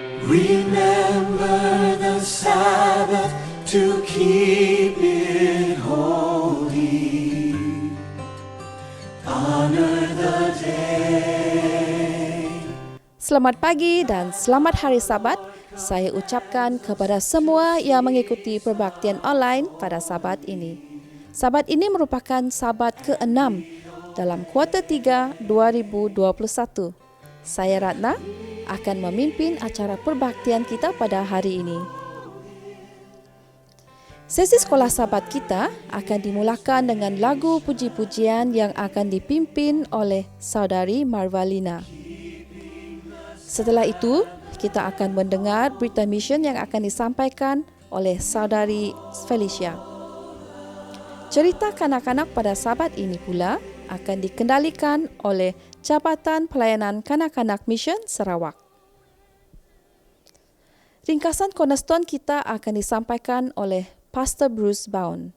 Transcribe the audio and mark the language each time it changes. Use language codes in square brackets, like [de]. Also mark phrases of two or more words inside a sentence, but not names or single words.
[en] Remember the Sabbath to keep it holy. Honor the day. [ms] Selamat pagi dan selamat hari Sabat. Saya ucapkan kepada semua yang mengikuti perbaktian online pada Sabat ini. Sabat ini merupakan Sabat ke-6 dalam kuarter 3 2021. Saya Ratna akan memimpin acara perbaktian kita pada hari ini. Sesi sekolah Sabat kita akan dimulakan dengan lagu puji-pujian yang akan dipimpin oleh Saudari Marvalina. Setelah itu, kita akan mendengar berita mission yang akan disampaikan oleh Saudari Felicia. Cerita kanak-kanak pada Sabat ini pula akan dikendalikan oleh Jabatan Pelayanan Kanak-kanak Mission Sarawak. Ringkasan cornerstone kita akan disampaikan oleh Pastor Bruce Bound.